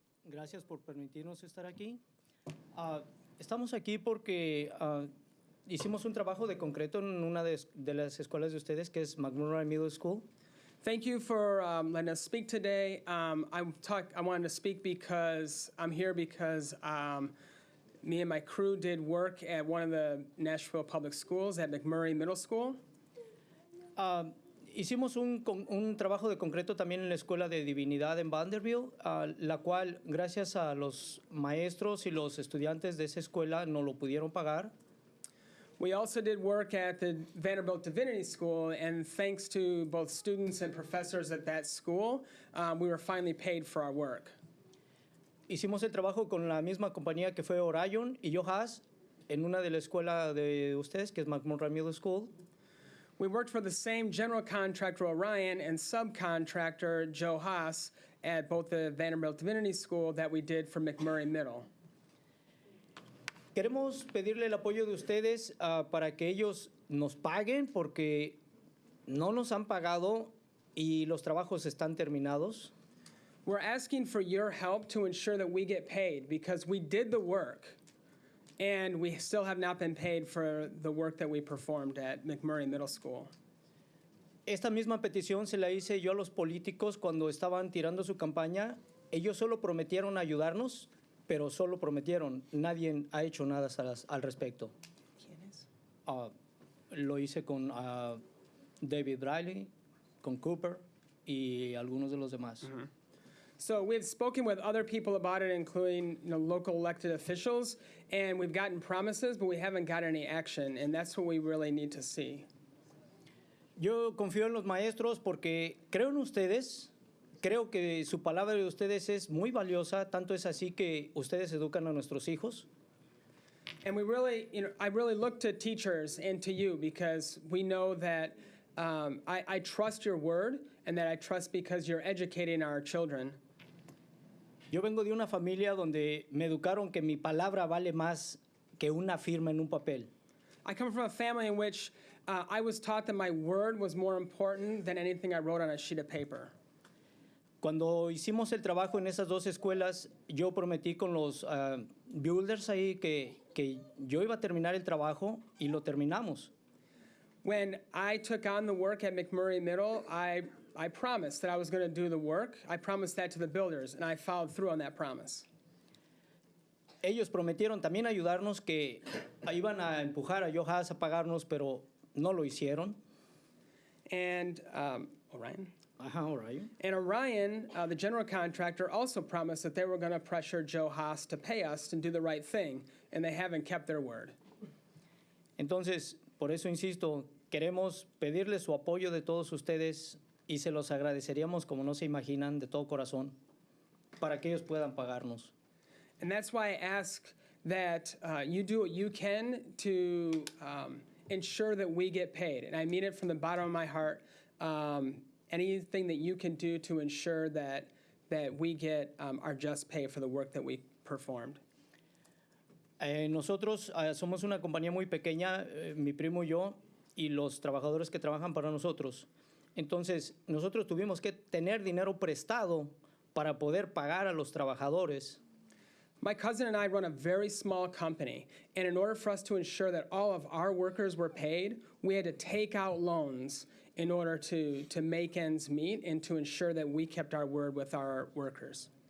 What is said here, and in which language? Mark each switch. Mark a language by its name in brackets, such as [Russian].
[Spanish] Gracias por permitirnos estar aquí. Estamos aquí porque hicimos un trabajo de concreto en una de las escuelas de ustedes, que es McMurray Middle School. [English] Thank you for letting us speak today. I wanted to speak because I'm here because me and my crew did work at one of the Nashville public schools at McMurray Middle School. [Spanish] Hicimos un trabajo de concreto también en la Escuela de Divinidad en Vanderbilt, la cual, gracias a los maestros y los estudiantes de esa escuela, no lo pudieron pagar. [English] We also did work at the Vanderbilt Divinity School, and thanks to both students and professors at that school, we were finally paid for our work. [Spanish] Hicimos el trabajo con la misma compañía que fue Orion y Johas en una de la escuela de ustedes, que es McMurray Middle School. [English] We worked for the same general contractor, Orion, and subcontractor, Joe Haas, at both the Vanderbilt Divinity School that we did for McMurray Middle. [Spanish] Queremos pedirle el apoyo de ustedes para que ellos nos paguen porque no nos han pagado y los trabajos están terminados. [English] We're asking for your help to ensure that we get paid because we did the work. And we still have not been paid for the work that we performed at McMurray Middle School. [Spanish] Esta misma petición se la hice yo a los políticos cuando estaban tirando su campaña. Ellos solo prometieron ayudarnos, pero solo prometieron. Nadie ha hecho nada al respecto. ¿Quiénes? Lo hice con David Riley, con Cooper y algunos de los demás. Mm-hmm. [English] So we've spoken with other people about it, including local elected officials, and we've gotten promises, but we haven't got any action, and that's what we really need to see. [Spanish] Yo confío en los maestros porque creo en ustedes. Creo que su palabra de ustedes es muy valiosa, tanto es así que ustedes educan a nuestros hijos. [English] And we really, I really look to teachers and to you because we know that I trust your word and that I trust because you're educating our children. [Spanish] Yo vengo de una familia donde me educaron que mi palabra vale más que una firma en un papel. [English] I come from a family in which I was taught that my word was more important than anything I wrote on a sheet of paper. [Spanish] Cuando hicimos el trabajo en esas dos escuelas, yo prometí con los builders ahí que yo iba a terminar el trabajo y lo terminamos. [English] When I took on the work at McMurray Middle, I promised that I was going to do the work. I promised that to the builders, and I followed through on that promise. [Spanish] Ellos prometieron también ayudarnos, que iban a empujar a Johas a pagarnos, pero no lo hicieron. [English] And Orion? Orion. And Orion, the general contractor, also promised that they were going to pressure Joe Haas to pay us and do the right thing, and they haven't kept their word. [Spanish] Entonces, por eso insisto, queremos pedirles su apoyo de todos ustedes y se los agradeceríamos como no se imaginan de todo corazón para que ellos puedan pagarnos. [English] And that's why I ask that you do what you can to ensure that we get paid. And I mean it from the bottom of my heart. Anything that you can do to ensure that we get our just pay for the work that we performed. [Spanish] Nosotros somos una compañía muy pequeña, mi primo y yo, y los trabajadores que trabajan para nosotros. Entonces, nosotros tuvimos que tener dinero prestado para poder pagar a los trabajadores. [English] My cousin and I run a very small company, and in order for us to ensure that all of our workers were paid, we had to take out loans in order to make ends meet and to ensure that we kept our word with our workers.